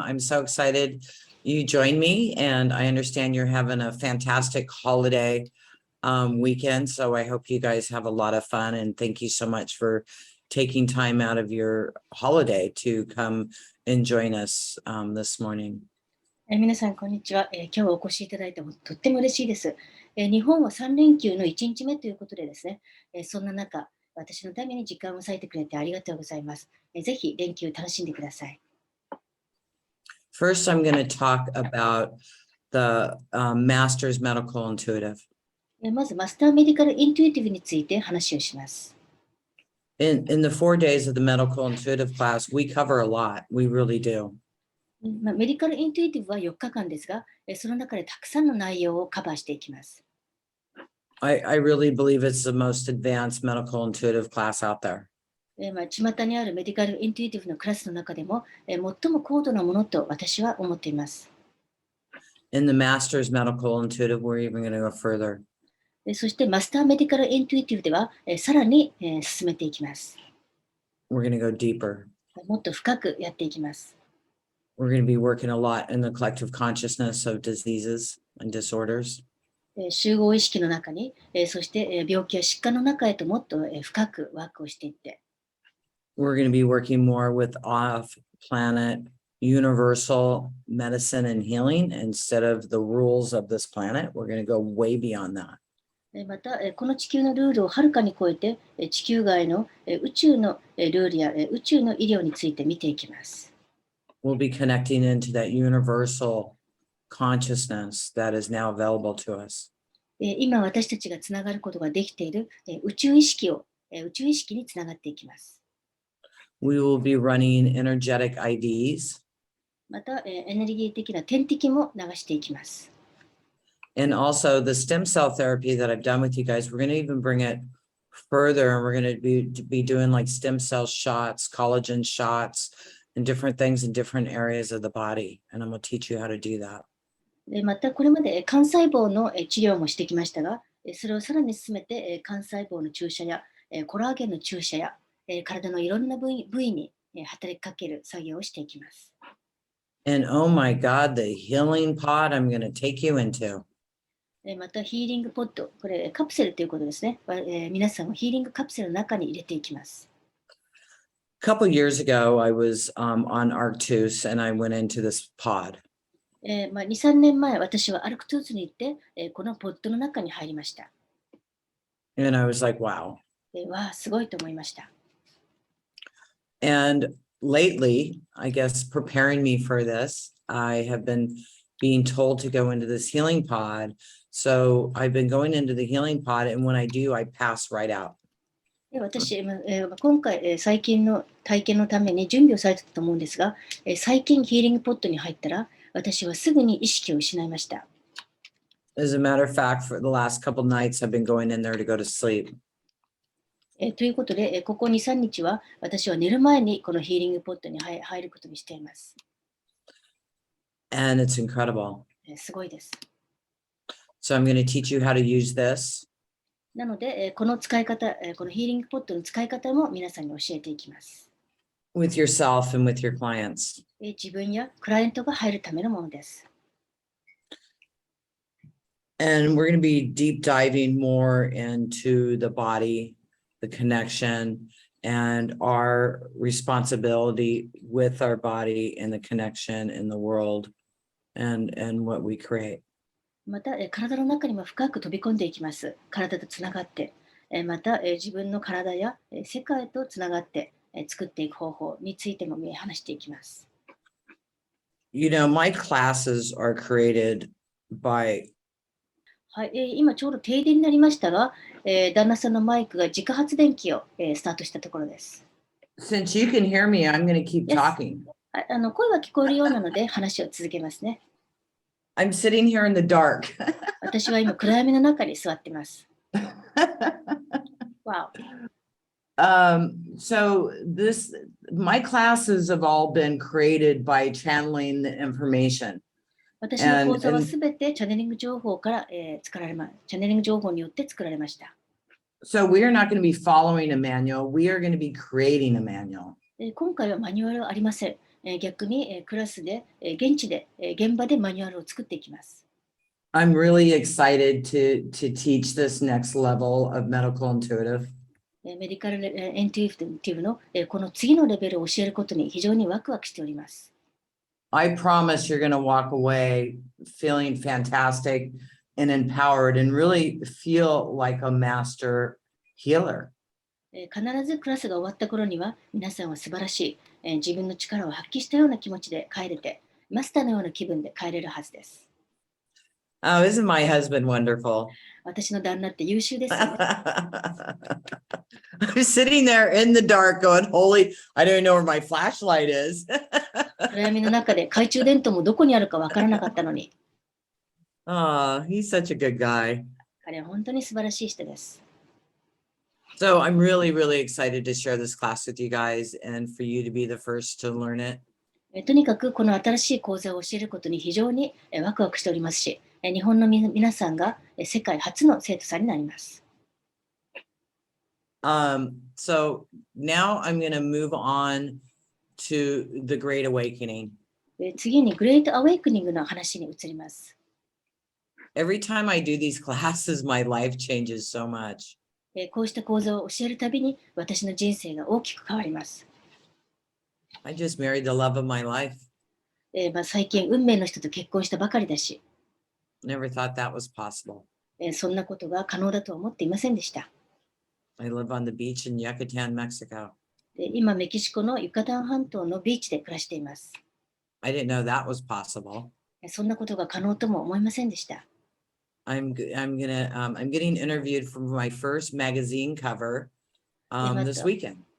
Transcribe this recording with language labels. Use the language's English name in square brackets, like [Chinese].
[English] I'm so excited you joined me, and I understand you're having a fantastic holiday weekend. So I hope you guys have a lot of fun, and thank you so much for taking time out of your holiday to come and join us this morning. [Japanese] 皆さん、こんにちは。今日お越しいただいてとっても嬉しいです。日本は3連休の1日目ということでですね、そんな中、私のために時間を割いてくれてありがとうございます。ぜひ連休楽しんでください。 [English] First, I'm going to talk about the Master's Medical Intuitive. [Japanese] まず、マスターメディカルインテュイティブについて話をします。 [English] In the 4 days of the Medical Intuitive class, we cover a lot. We really do. [Japanese] メディカルインテュイティブは4日間ですが、その中でたくさんの内容をカバーしていきます。 [English] I really believe it's the most advanced medical intuitive class out there. [Japanese] 巷にあるメディカルインテュイティブのクラスの中でも、最も高度なものと私は思っています。 [English] In the Master's Medical Intuitive, we're even going to go further. [Japanese] そしてマスターメディカルインテュイティブでは、さらに、進めていきます。 [English] We're going to go deeper. [Japanese] もっと深くやっていきます。 [English] We're going to be working a lot in the collective consciousness of diseases and disorders. [Japanese] 集合意識の中に、そして病気や疾患の中へともっと深くワークをしていって。 [English] We're going to be working more with off-planet universal medicine and healing instead of the rules of this planet. We're going to go way beyond that. [Japanese] また、この地球のルールをはるかに超えて、地球外の宇宙のルールや宇宙の医療について見ていきます。 [English] We'll be connecting into that universal consciousness that is now available to us. [Japanese] 今私たちがつながることができている宇宙意識につながっていきます。 [English] We will be running energetic IDs. [Japanese] また、エネルギー的な点滴も流していきます。 [English] And also the stem cell therapy that I've done with you guys, we're going to even bring it further, and we're going to be doing like stem cell shots, collagen shots, and different things in different areas of the body. And I'm going to teach you how to do that. [Japanese] またこれまで幹細胞の治療もしてきましたが、それをさらに進めて幹細胞の注射やコラーゲンの注射や体のいろんな部位に働きかける作業をしていきます。 [English] And oh my God, the healing pod I'm going to take you into. [Japanese] またヒーリングポッド、これカプセルということですね。皆さんをヒーリングカプセルの中に入れていきます。 [English] A couple years ago, I was on Arctus and I went into this pod. [Japanese] 2、3年前、私はアルクトゥースに行って、このポッドの中に入りました。 [English] And I was like, wow. [Japanese] わあ、すごいと思いました。 [English] And lately, I guess preparing me for this, I have been being told to go into this healing pod. So I've been going into the healing pod, and when I do, I pass right out. [Japanese] 私、今回、最近の体験のために準備をされてたと思うんですが、最近ヒーリングポッドに入ったら、私はすぐに意識を失いました。 [English] As a matter of fact, for the last couple nights, I've been going in there to go to sleep. [Japanese] ということで、ここ2、3日は私は寝る前にこのヒーリングポッドに入ることにしています。 [English] And it's incredible. [Japanese] すごいです。 [English] So I'm going to teach you how to use this. [Japanese] なので、この使い方、このヒーリングポッドの使い方も皆さんに教えていきます。 [English] With yourself and with your clients. [Japanese] 自分やクライアントが入るためのものです。 [English] And we're going to be deep diving more into the body, the connection, and our responsibility with our body and the connection in the world and what we create. [Japanese] また、体の中にも深く飛び込んでいきます。体とつながって、また、自分の体や世界とつながって作っていく方法についても話していきます。 [English] You know, my classes are created by [Japanese] はい、今ちょうど停電になりましたが、旦那さんのマイクが自家発電機を、スタートしたところです。 [English] Since you can hear me, I'm going to keep talking. [Japanese] 声が聞こえるようなので話を続けますね。 [English] I'm sitting here in the dark. [Japanese] 私は今暗闇の中に座っています。 wow. [English] So my classes have all been created by channeling the information. [Japanese] 私の講座はすべてチャネリング情報から、作られまチャネリング情報によって作られました。 [English] So we are not going to be following a manual. We are going to be creating a manual. [Japanese] 今回はマニュアルはありません。逆にクラスで、現地で、現場でマニュアルを作っていきます。 [English] I'm really excited to teach this next level of medical intuitive. [Japanese] メディカルインテュイティブのこの次のレベルを教えることに非常にワクワクしております。 [English] I promise you're going to walk away feeling fantastic and empowered and really feel like a master healer. [Japanese] 必ずクラスが終わった頃には皆さんは素晴らしい、自分の力を発揮したような気持ちで帰れて、マスターのような気分で帰れるはずです。 [English] Oh, isn't my husband wonderful? [Japanese] 私の旦那って優秀ですよね。 [English] I'm sitting there in the dark going, holy, I don't even know where my flashlight is. [Japanese] 暗闇の中で懐中電灯もどこにあるかわからなかったのに。 [English] Oh, he's such a good guy. [Japanese] 彼は本当に素晴らしい人です。 [English] So I'm really, really excited to share this class with you guys and for you to be the first to learn it. [Japanese] とにかくこの新しい講座を教えることに非常にワクワクしておりますし、日本の皆さんが世界初の生徒さんになります。 [English] So now I'm going to move on to the Great Awakening. [Japanese] 次にグレートアウェイクニングの話に移ります。 [English] Every time I do these classes, my life changes so much. [Japanese] こうした講座を教えるたびに私の人生が大きく変わります。 [English] I just married the love of my life. [Japanese] 最近運命の人と結婚したばかりだし、 [English] Never thought that was possible. [Japanese] そんなことが可能だとは思っていませんでした。 [English] I live on the beach in Yucatan, Mexico. [Japanese] 今、メキシコのユカタン半島のビーチで暮らしています。 [English] I didn't know that was possible. [Japanese] そんなことが可能とも思いませんでした。 [English] I'm getting interviewed for my first magazine cover this weekend.